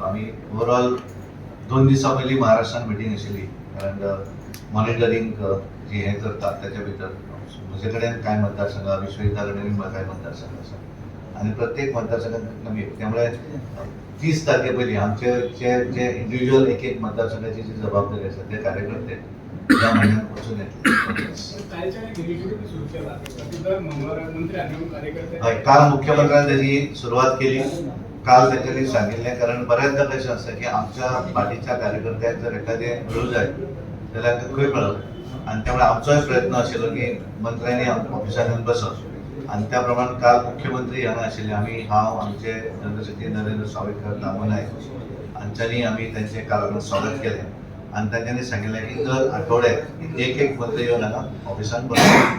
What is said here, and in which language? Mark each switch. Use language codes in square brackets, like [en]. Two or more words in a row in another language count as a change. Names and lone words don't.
[kok] आमी ओवरऑल 2 दिसां पयलीं महाराष्ट्रान मिटींग आशिल्ली कारण मॉनिटरींग जी हें करतात तेच्या भितर म्हजे कडेन कांय मतदारसंघ विश्वविद्या कडेन कांय मतदारसंघ आसा आनी प्रत्येक मतदारसंघात आमी त्यामुळे 30 तारखे पयलीं आमचे जे इंडिव्हिज्युअल एक मतदारसंघाची जी जबाबदारी आसा ते कार्यकर्ते या म्हयन्यात वचून येतले. हय काल मुख्यमंत्र्यान [mr] त्याची सुरुवात केली. काल त्यांनी सांगितले [kok] कारण बऱ्याचदा कशें आसता की आमच्या पार्टीच्या कार्यकर्त्यांक जर एखादें मेळूं जाय जाल्यार तें खंय मेळप आनी त्यामुळे आमचोय प्रयत्न आशिल्लो की मंत्र्यांनी ऑफिसान येवन बसप आनी त्या प्रमाण काल मुख्यमंत्री हांगा आशिल्ले. हांव आमचे [en] general secretary [kok] नरेंद्र सावयकर दामोनायक हांच्यांनी आमी तेंचें काल हांगा स्वागत केलें आनी तांच्यांनी सांगिल्लें की दर आठवड्याक एक मंत्री येवन हांगा ऑफिसान बसप.